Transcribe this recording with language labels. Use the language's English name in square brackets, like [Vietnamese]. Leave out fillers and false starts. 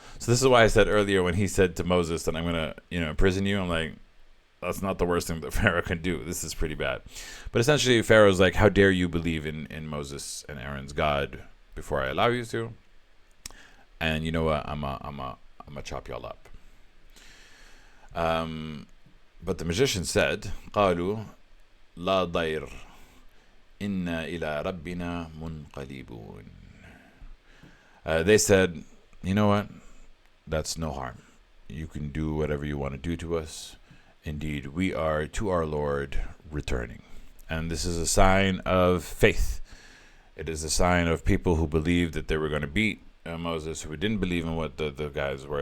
[English] So this is why I said earlier when he said to Moses that I'm going to, imprison you, I'm like, that's not the worst thing that Pharaoh can do. This is pretty bad. But essentially, Pharaoh's like, how dare you believe in Moses and Aaron's God before I allow you to? And you know what? I'm a chop y'all up. But the magician said, [Arabic] قالوا لا ضير إنا إلى ربنا منقلبون. [English] They said, you know what? That's no harm. You can do whatever you want to do to us. Indeed, we are to our Lord returning. And this is a sign of faith. It is a sign of people who believed that they were going to beat Moses, who didn't believe in what the guys were.